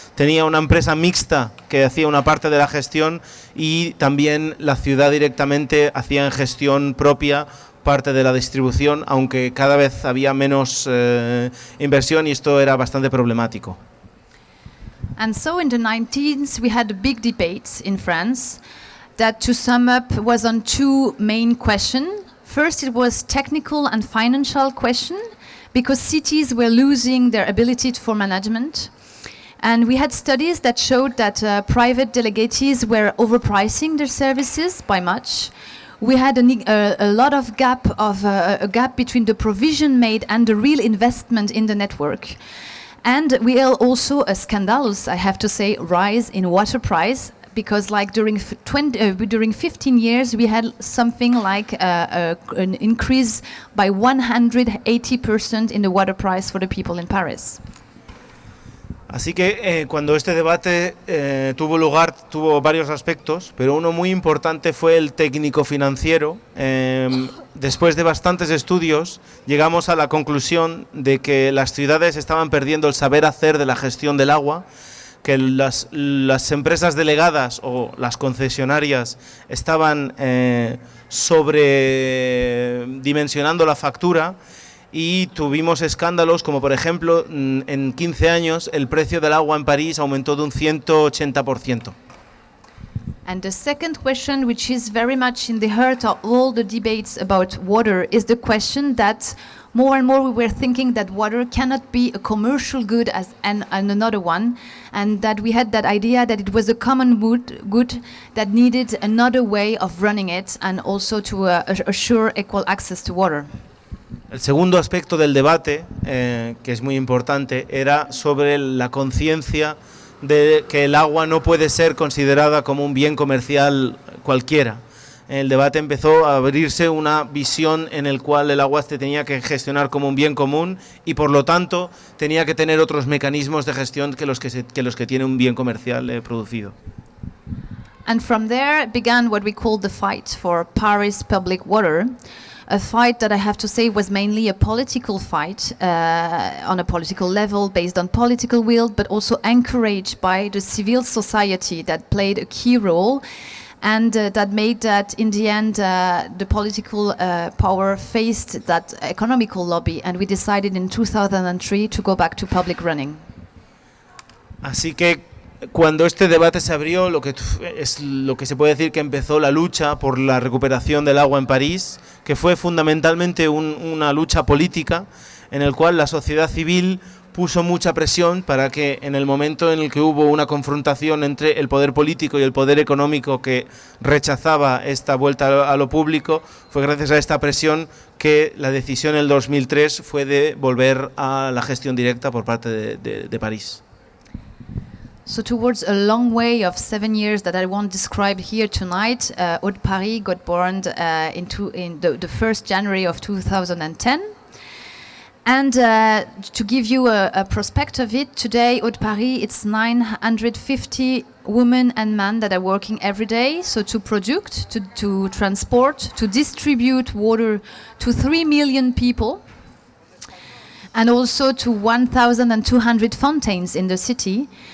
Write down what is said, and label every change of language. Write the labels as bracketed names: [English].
[Spanish] Tenía una empresa mixta que hacía una parte de la gestión y también la ciudad directamente hacía en gestión propia parte de la distribución, aunque cada vez había menos inversión y esto era bastante problemático. [English] And so in the 19th we had a big debate in France that, to sum up, was on 2 main questions. First, it was technical and financial question, because cities were losing their ability for management. And we had studies that showed that private delegates were overpricing their services by much. We had a lot of a gap between the provision made and the real investment in the network. And we had also a scandalous, I have to say, rise in water price, because like during 15 years we had something like an increase by 180% in the water price for the people in Paris. [Spanish] Así que cuando este debate tuvo lugar, tuvo varios aspectos, pero uno muy importante fue el técnico-financiero. Después de bastantes estudios, llegamos a la conclusión de que las ciudades estaban perdiendo el saber hacer de la gestión del agua, que las empresas delegadas o las concesionarias estaban sobredimensionando la factura, y tuvimos escándalos como, por ejemplo, en 15 años el precio del agua en París aumentó de un 180%. [English] And the second question, which is very much in the heart of all the debates about water, is the question that more and more we were thinking that water cannot be a commercial good and another one, and that we had that idea that it was a common good that needed another way of running it, and also to assure equal access to water. [Spanish] El segundo aspecto del debate, que es muy importante, era sobre la conciencia de que el agua no puede ser considerada como un bien comercial cualquiera. El debate empezó a abrirse una visión en el cual el agua se tenía que gestionar como un bien común y por lo tanto tenía que tener otros mecanismos de gestión que los que tiene un bien comercial producido. [English] And from there began what we call the fight for Paris public water. A fight that I have to say was mainly a political fight on a political level based on political will, but also encouraged by the civil society that played a key role, and that made that in the end the political power faced that economical lobby, and we decided in 2003 to go back to public running. [Spanish] Así que cuando este debate se abrió, lo que se puede decir que empezó la lucha por la recuperación del agua en París, que fue fundamentalmente una lucha política en el cual la sociedad civil puso mucha presión para que en el momento en el que hubo una confrontación entre el poder político y el poder económico que rechazaba esta vuelta a lo público, fue gracias a esta presión que la decisión en el 2003 fue de volver a la gestión directa por parte de París. [English] So towards a long way of 7 years that I won't describe here tonight, Eau de Paris got born in the 1st January of 2010. And to give you a perspective of it, today Eau de Paris, it's 950 women and men that are working every day, so to produce, to transport, to distribute water to 3 million people, and also to 1,200 fountains in the city.